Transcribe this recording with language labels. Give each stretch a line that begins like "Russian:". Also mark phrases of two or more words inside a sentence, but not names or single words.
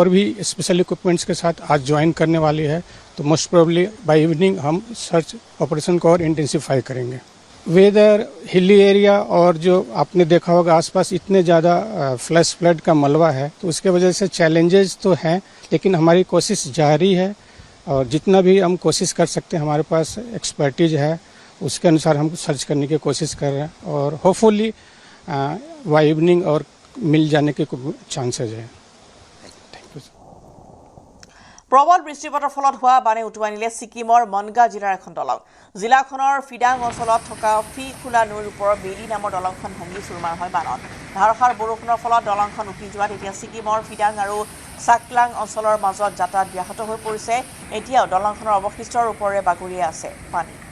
Hindi: भी
English: special equipments
Hindi: के साथ आज ज्वाइन करने वाली है तो
English: most probably by evening
Hindi: हम
English: search operation
Hindi: को और इंटेंसिफाई करेंगे
English: whether hilly area
Hindi: और जो आपने देखा होगा आसपास इतने ज़्यादा फ्लड का मलबा है तो उसके वजह से चैलेंजेस तो हैं लेकिन हमारी कोशिश जारी है और जितना भी हम कोशिश कर सकते हैं हमारे पास एक्सपर्टीज है उसके अनुसार हम सर्च करने की कोशिश कर रहे हैं और
English: hopefully by evening
Hindi: और मिल जाने के चांसेज है
Assamese: প্ৰবল বৃষ্টিপাতৰ ফলত হোৱা বানে উটুৱাই নিলে ছিকিমৰ মনগা জিলাৰ এখন দলং জিলাখনৰ ফিডাং অঞ্চলত থকা ফিখোলা নৈৰ ওপৰৰ বেলি নামৰ দলংখন ভাঙি চুৰমাৰ হয় বানত ধাৰসাৰ বৰষুণৰ ফলত দলংখন উটি যোৱাত এতিয়া ছিকিমৰ ফিডাং আৰু চাকলাং অঞ্চলৰ মাজত যাতায়াত ব্যাহত হৈ পৰিছে এতিয়াও দলংখনৰ অৱশিষ্টৰ ওপৰেৰে বাগৰিয়ে আছে পানী